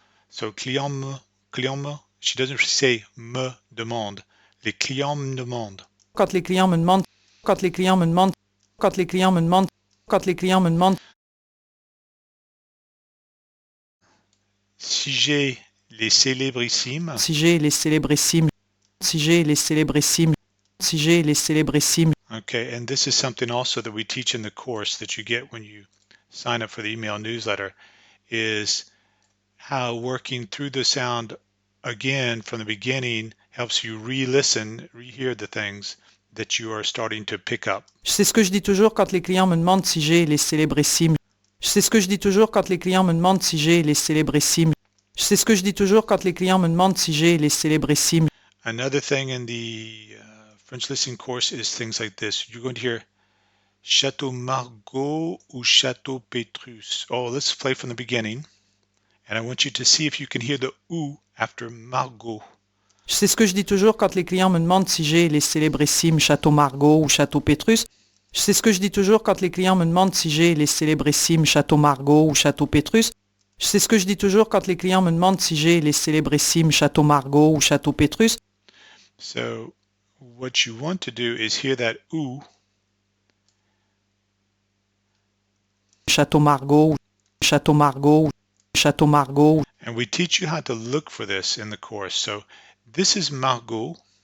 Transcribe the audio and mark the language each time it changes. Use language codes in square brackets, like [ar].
[en] So client me, she doesn't say [fr] me demande. Les clients me demandent. quand les clients me demandent quand les clients me demandent quand les clients me demandent quand les clients me demandent Si j'ai les célébrissimes, si j'ai les célébrissimes si j'ai les célébrissimes si j'ai les célébrissimes [en] okay, and this is something also that we teach in the course that you get when you sign up for the email newsletter, is how working through the sound again from the beginning helps you re-listen, rehear the things that you are starting to pick up. [fr] c'est ce que je dis toujours quand les clients me demandent si j'ai les célébrissimes c'est ce que je dis toujours quand les clients me demandent si j'ai les célébrissimes c'est ce que je dis toujours quand les clients me demandent si j'ai les célébrissimes [en] Another thing in the French listening course is things like this. You're going to hear Château Margaux ou Château Pétrus. Oh, let's play from the beginning. And I want you to see if you can hear the ou after Margaux. [fr] c'est ce que je dis toujours quand les clients me demandent si j'ai les célébrissimes Château Margaux ou Château Pétrus c'est ce que je dis toujours quand les clients me demandent si j'ai les célébrissimes Château Margaux ou Château Pétrus c'est ce que je dis toujours quand les clients me demandent si j'ai les célébrissimes Château Margaux ou Château Pétrus [en] So what you want to do is hear that ou [fr] Château Margaux Château Margaux Château Margaux [en] and we teach you how to look for this in the course. So this is Margaux